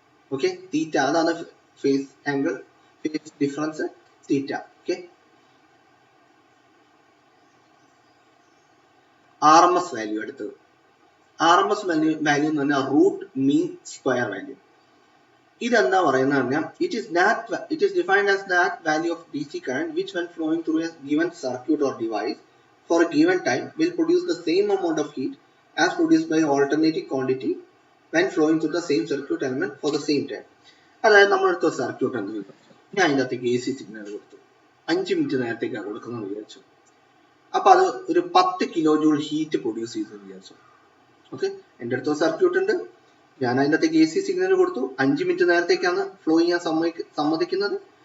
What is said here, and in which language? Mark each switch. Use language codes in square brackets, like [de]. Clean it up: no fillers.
[ml] Okay, തീറ്റ അതാണ് phase angle, phase difference തീറ്റ. Okay, RMS value എടുത്തത്. RMS value എന്ന് പറഞ്ഞാൽ റൂട്ട് മീൻ സ്ക്വയർ വാല്യൂ. ഇതെന്താ പറയുന്നത് പറഞ്ഞാൽ [en] it is defined as that value of DC current which when flowing through a given circuit or device for a given time will produce the same amount of heat as produced by alternating quantity when flowing through the same circuit element for the same time. [ml] അതായത് നമ്മളെടുത്ത circuit എന്ന് വിചാരിച്ചു, ഞാൻ അതിൻ്റെ അകത്തേക്ക് AC signal കൊടുത്തു, 5 minute നേരത്തേക്കാണ് കൊടുക്കുന്നത് വിചാരിച്ചു. അപ്പൊ അത് ഒരു 10 കിലോ ജൂൾ ഹീറ്റ് പ്രൊഡ്യൂസ് ചെയ്തെന്ന് വിചാരിച്ചു. ഓക്കെ, എൻ്റെ അടുത്ത സർക്യൂട്ട് ഉണ്ട്, ഞാൻ അതിൻ്റെ അകത്തേക്ക് AC സിഗ്നൽ കൊടുത്തു, 5 മിനിറ്റ് നേരത്തേക്കാണ് ഫ്ലോ ചെയ്യാൻ സമ്മതിക്കുന്നത്.